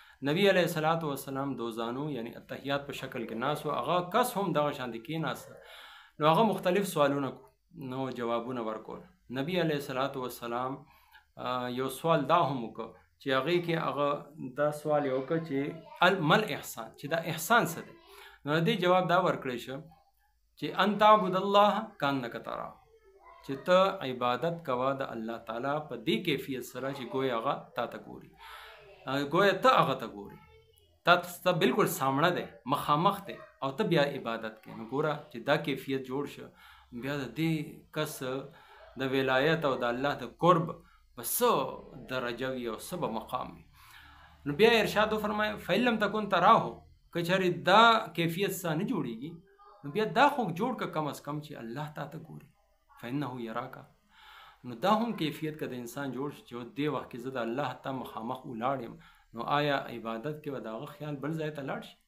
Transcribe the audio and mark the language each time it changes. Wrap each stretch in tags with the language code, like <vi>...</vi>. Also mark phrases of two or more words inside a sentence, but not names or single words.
<ps>نبی</ps> <ar>علیه السلام</ar> <ps>دوزانو یعنی اتحیات په شکل کې ناست و، هغه کس هم دغه شانتې کېناسته. نو هغه مختلف سوالونه نو جوابونه ورکول. نبی</ps> <ar>علیه السلام</ar> <ps>یو سوال دا هم وکړه چې هغې کې هغه دا سوال یې وکړه چې</ps> <ar>مل احسان،</ar> <ps>چې دا احسان څه دی؟ نو دې جواب دا ورکړی شه چې</ps> <ar>ان تعبد الله کانک تراه،</ar> <ps>چې ته عبادت کوه د الله تعالی په دې کیفیت سره چې ګویا هغه تا ته ګوري، ګویا ته هغه ته ګوري، تا بالکل سامنے دی، مخامخ دی او ته بیا عبادت کوې. نو ګوره چې دا کیفیت جوړ شه، بیا د دې کس د ولایت او د الله د قرب په څه درجه وي او څه به مقام وي. نو بیا ارشاد وفرمایه</ps> <ar>فإن لم تکن تراه،</ar> <ps>که چېرې دا کیفیت ستا نه جوړېږي نو بیا دا خو جوړ که</ps> <ur>کم از کم</ur> <ps>چې الله تا ته ګوري،</ps> <ar>فإنه یراک.</ar> <ps>نو دا هم کیفیت که د انسان جوړ شي چې دې وخت کې زه د الله ته مخامخ ولاړ یم، نو آیا عبادت کې به د هغه خیال بل ځای ته لاړ شي؟</ps>